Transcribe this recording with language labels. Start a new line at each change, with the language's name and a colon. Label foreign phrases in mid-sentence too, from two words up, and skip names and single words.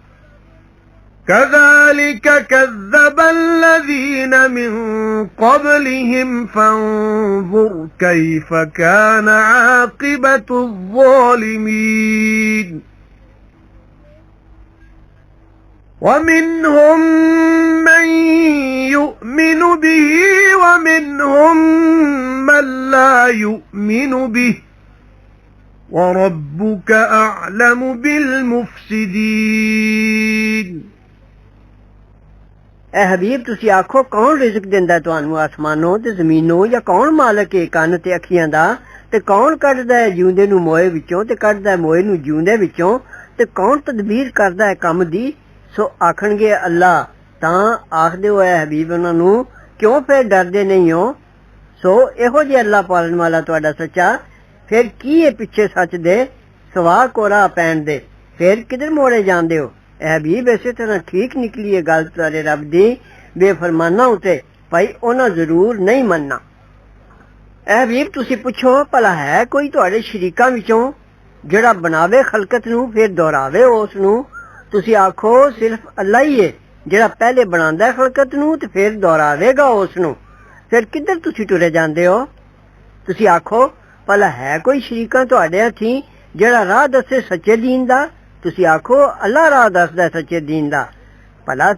Arabic: كَذَلِكَ كَذَّبَ الَّذِينَ مِن قَبْلِهِمْ فَانظُرْ كَيْفَ كَانَ عَاقِبَةُ الظَّالِمِينَ وَمِنْهُمْ مَن يُؤْمِنُ بِهِ وَمِنْهُمْ مَن لَّا يُؤْمِنُ بِهِ وَرَبُّكَ أَعْلَمُ بِالْمُفْسِدِينَ
Punjabi: اے حبیب تسی آکھو کون رزق دیندا تانوں آسمانوں تے زمینوں یا کون مالک ہے کان تے اکھیاں دا تے کون کڈدا ہے جیوندے نوں موئے وچوں تے کڈدا ہے موئے نوں جیوندے وچوں تے کون تدبیر کردا ہے کم دی سو آکھن گے اللہ تاں آکھ دیو اے حبیب انہاں نوں کیوں پھر ڈردے نہیں ہو سو ਇਹੋ ਜਿਹੇ ਅੱਲਾ ਪਾਲਣ ਵਾਲਾ ਤੁਹਾਡਾ ਸੱਚਾ ਫਿਰ ਕੀ ਹੈ ਪਿੱਛੇ ਸੱਚ ਦੇ ਸਵਾ ਕੋਰਾ ਪੈਣ ਦੇ ਫਿਰ ਕਿਧਰ ਮੋੜੇ ਜਾਂਦੇ ਹੋ ਇਹ ਹਬੀਬ ਇਸੇ ਤਰ੍ਹਾਂ ਠੀਕ ਨਿਕਲੀ ਹੈ ਗੱਲ ਤੁਹਾਡੇ ਰੱਬ ਦੀ ਬੇਫਰਮਾਨਾ ਉਤੇ ਭਾਈ ਉਹਨਾਂ ਜ਼ਰੂਰ ਨਹੀਂ ਮੰਨਣਾ ਇਹ ਹਬੀਬ ਤੁਸੀਂ ਪੁੱਛੋ ਭਲਾ ਹੈ ਕੋਈ ਤੁਹਾਡੇ ਸ਼ਰੀਕਾਂ ਵਿੱਚੋਂ ਜਿਹੜਾ ਬਣਾਵੇ ਖਲਕਤ ਨੂੰ ਫਿਰ ਦੁਹਰਾਵੇ ਉਸ ਨੂੰ ਤੁਸੀਂ ਆਖੋ ਸਿਰਫ ਅੱਲਾ ਹੀ ਹੈ ਜਿਹੜਾ ਪਹਿਲੇ ਬਣਾਉਂਦਾ ਹੈ ਖਲਕਤ ਨੂੰ ਤੇ ਫਿਰ ਦੁਹਰਾਵੇਗਾ ਉਸ ਨੂੰ ਫਿਰ ਕਿੱਧਰ ਤੁਸੀਂ ਟੁਰੇ ਜਾਂਦੇ ਹੋ ਤੁਸੀਂ ਆਖੋ ਭਲਾ ਹੈ ਕੋਈ ਸ਼ਰੀਕਾਂ ਤੁਹਾਡੇ ਹੱਥੀਂ ਜਿਹੜਾ ਰਾਹ ਦੱਸੇ ਸੱਚੇ ਦੀਨ ਦਾ ਤੁਸੀਂ ਆਖੋ ਅੱਲਾ ਰਾਹ ਦੱਸਦਾ ਸੱਚੇ ਦੀਨ ਦਾ ਭਲਾ